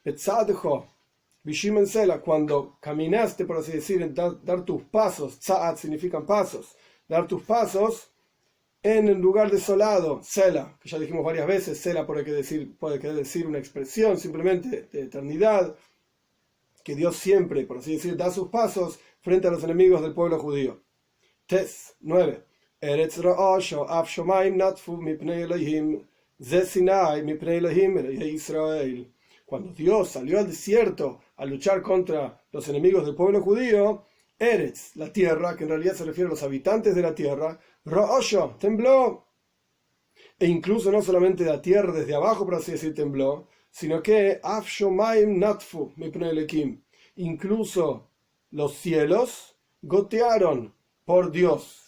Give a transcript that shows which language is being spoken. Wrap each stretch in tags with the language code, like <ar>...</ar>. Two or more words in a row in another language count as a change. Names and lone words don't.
<es>cuando caminaste, por así decir, dar tus pasos, tza'at significan pasos, dar tus pasos en el lugar desolado, Sela, que ya dijimos varias veces, Sela puede querer decir una expresión simplemente de eternidad, que Dios siempre, por así decir, da sus pasos frente a los enemigos del pueblo judío. Tes 9.</es> <he>ארץ רעשה אף שמים נטפו מפני אלהים זה סיני מפני אלהים ישראל.</he> <es>Cuando Dios salió al desierto a luchar contra los enemigos del pueblo judío, Eretz, la tierra, que en realidad se refiere a los habitantes de la tierra, Ra'asho, tembló. E incluso no solamente la tierra desde abajo, por así decir, tembló, sino que</es> <he>אף שמים נטפו מפני אלהים,</he> <es>incluso los cielos gotearon por Dios.</es>